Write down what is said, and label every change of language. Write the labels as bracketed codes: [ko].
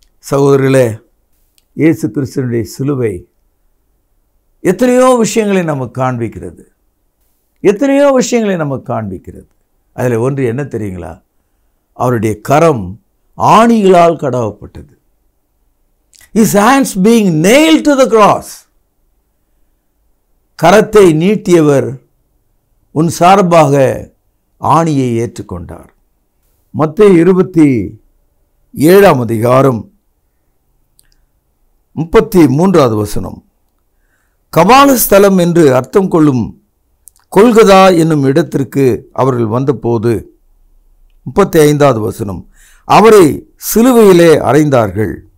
[ta] சகோதரர்களே, இயேசு கிறிஸ்துவினுடைய சிலுவை எத்தனையோ விஷயங்களை நமக்கு காண்பிக்கிறது. எத்தனையோ விஷயங்களை நமக்கு காண்பிக்கிறது. அதில் ஒன்று என்ன தெரியுங்களா? அவருடைய கரம் ஆணிகளால் கடவப்பட்டது. [en] His hands being nailed to the cross. [ta] கரத்தை நீட்டியவர் உன் சார்பாக ஆணியை ஏற்றுக்கொண்டார். மத்தேயு 27:33 வசனம். கபாலஸ்தலம் என்று அர்த்தம் கொள்ளும் கொல்கதா என்னும் இடத்திற்கு அவர்கள் வந்தபோது 35 வசனம், அவரை சிலுவையிலே அறைந்தார்கள்.